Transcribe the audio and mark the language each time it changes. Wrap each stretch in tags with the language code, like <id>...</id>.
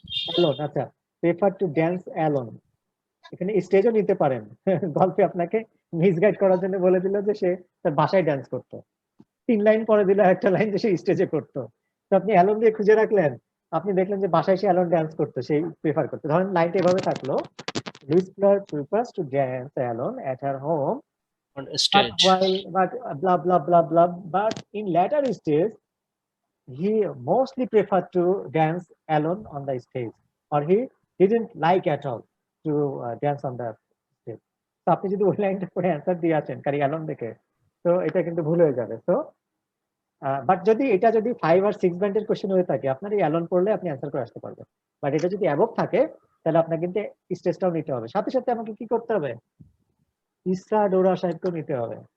<bn>Alone, আচ্ছা prefer to dance alone, এখানে স্টেজও নিতে পারেন। গল্পে আপনাকে মিসগাইড করার জন্য বলে দিল যে সে তার বাসায় ড্যান্স করতো, 3 লাইন পরে দিল একটা লাইন যে সে স্টেজে করতো। তো আপনি অ্যালোন দিয়ে খুঁজে রাখলেন, আপনি দেখলেন যে বাসায় সে অ্যালোন ড্যান্স করতো, সেই প্রেফার করতো। ধরেন লাইনটা এভাবে থাকলো, Luis fuller</bn> <en>prefers to dance alone at her home on stage, but blah blah blah blah, but in later stage he mostly preferred to dance alone on the stage, or he didn't like at all to dance on the stage.</en> <bn>তো আপনি যদি ওই লাইনটা পরে answer দিয়ে আসেন খালি alone দেখে, তো এটা কিন্তু ভুল হয়ে যাবে। তো বাট যদি এটা যদি 5 আর 6 ব্যান্ডের কোশ্চেন হয়ে থাকে, আপনার এই অ্যালন পড়লে আপনি অ্যান্সার করে আসতে পারবেন। বাট এটা যদি অ্যাবভ থাকে, তাহলে আপনার কিন্তু স্টেজটাও নিতে হবে। সাথে সাথে আমাকে কি করতে হবে? ইসাডোরা সাহেবকেও নিতে হবে।</bn>